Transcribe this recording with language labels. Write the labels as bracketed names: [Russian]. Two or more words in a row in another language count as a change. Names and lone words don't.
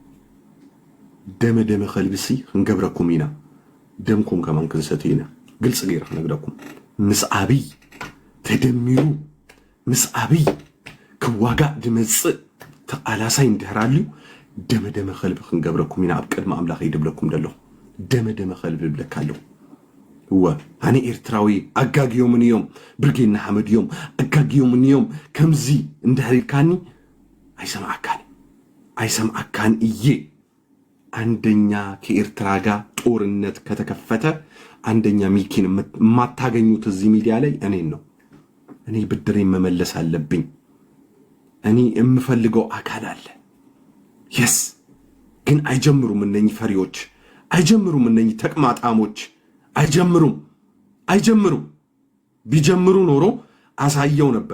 [Tigrinya] ኢና ደምኩም ከማን ክንሰትይና ግልጽ ገይረ ክነግረኩም ምስ አብይ ተደሚሩ ምስ አብይ ክዋጋእ ድመጽእ ተቃላሳይ እንድህራልዩ ደመ ኸልቢ ክንገብረኩም ኢና ኣብ ቅድሚ ኣምላኽ ይድብለኩም ደለኹ ደመ ኸልቢ ብለካለሁ ኣነ ኤርትራዊ ኣጋጊዮም እዮም ብርጌና ሓመድ እዮም ኣጋጊዮም እዮም ከምዚ እንድሕሪልካኒ [Amharic] አይሰማዓካን እየ አንደኛ ከኤርትራ ጋር ጦርነት ከተከፈተ አንደኛ ሚኪን የማታገኙት እዚህ ሚዲያ ላይ እኔን ነው። እኔ ብድሬን መመለስ አለብኝ። እኔ የምፈልገው አካል አለ። የስ ግን አይጀምሩም። እነኚህ ፈሪዎች አይጀምሩም። እነኚህ ተቅማጣሞች አይጀምሩም። ቢጀምሩ ኖሮ አሳየው